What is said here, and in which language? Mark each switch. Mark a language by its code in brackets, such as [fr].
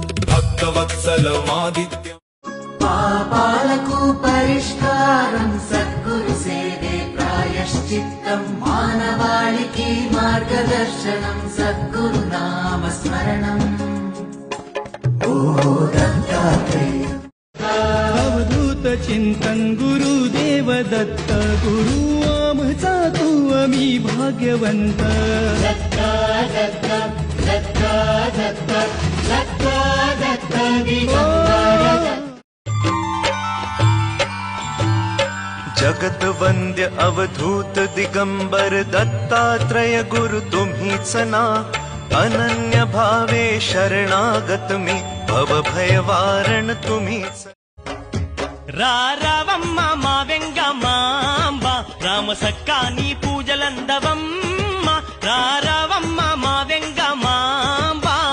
[te] భక్తవత్సలమాదిత్యం పాపాలకు పరిష్కారం సద్గురు సేవే ప్రాయశ్చిత్తం, మానవాళికి మార్గదర్శనం సద్గురు నామస్మరణం. ఓ దత్తాత్రేయ [mr] अवधूत चिंतन गुरुदेव दत्त, गुरु आमचा तू आम्ही भाग्यवंत. दत्ता दत्ता दत्ता दत्ता दत्ता दत्ता दिगंबर. जगत वंद्य अवधूत दिगंबर दत्तात्रय गुरु तुम्हीच ना, अनन्य भावे शरणागत मी भव भयवारण तुम्हीच. [te] రారవమ్మ మా వెంగమాంబ రామసక్క నీ పూజలందవమ్మ, రారవమ్మ మా వెంగమాంబ.